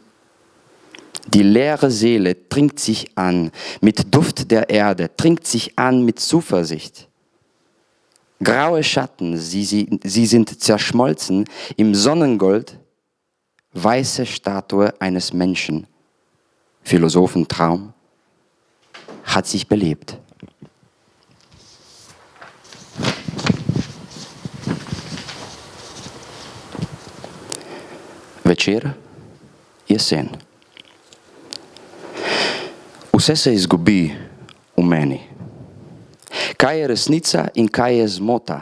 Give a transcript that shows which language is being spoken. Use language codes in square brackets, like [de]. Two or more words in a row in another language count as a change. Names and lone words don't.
[de] Die leere Seele trinkt sich an mit Duft der Erde, trinkt sich an mit Zuversicht. Graue Schatten, sie sind zerschmolzen im Sonnengold, weiße Statue eines Menschen. Philosophentraum hat sich belebt. [sl] Večer, jesen. Vse se izgubi v meni. Kaj je resnica in kaj je zmota?